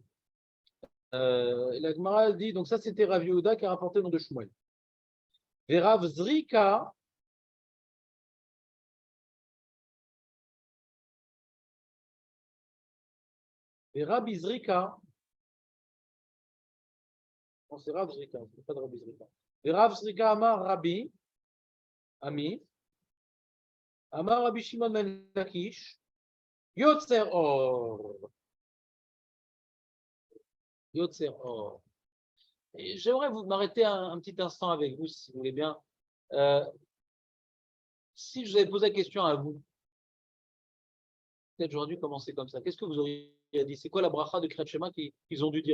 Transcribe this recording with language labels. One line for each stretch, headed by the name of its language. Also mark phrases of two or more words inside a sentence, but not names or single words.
French: La Gemara dit, donc ça c'était Rav Yehuda qui a rapporté le nom de Shmuel. Et Rav Zrika, et Rabbi Zrika, non c'est Rav Zrika, c'est pas de Rabbi Zrika.
Hebrew: Et רב זריקא אמר רבי, אמי, אמר רבי שמעון בן לקיש, יוצר אור. יוצר אור.
French: J'aimerais vous m'arrêter un petit instant avec vous, si vous voulez bien. Si je vous avais posé la question à vous, peut-être j'aurais dû commencer comme ça. Qu'est-ce que vous auriez dit? C'est quoi la bracha de
Hebrew: קריאת שמע
French: qu'ils ont dû dire?